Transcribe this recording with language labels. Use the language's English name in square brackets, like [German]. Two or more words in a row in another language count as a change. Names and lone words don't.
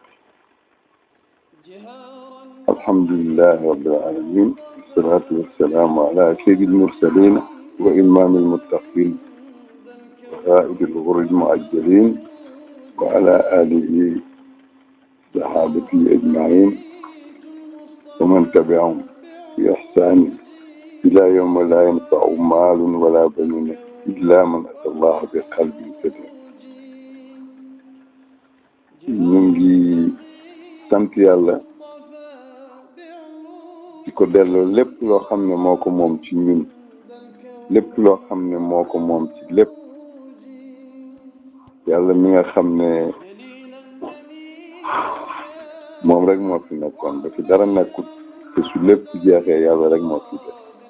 [Arabic] الحمد لله رب العالمين، والصلاة والسلام على سيد المرسلين وإمام المتقين وقائد الغر المؤجلين وعلى آله صحابته أجمعين ومن تبعهم بإحسان إلى يوم لا ينفع مال ولا بنون إلا من أتى الله بقلب سليم. [Wolof] ñu ngi sant yàlla di ko delloo lépp loo xam ne moo ko moom ci ñun, lépp loo xam ne moo ko moom ci lépp. yàlla mi nga xam ne moom rek moo fi nekkoon ba fi dara nekkut, te su lépp jeexee yàlla rek moo fi def.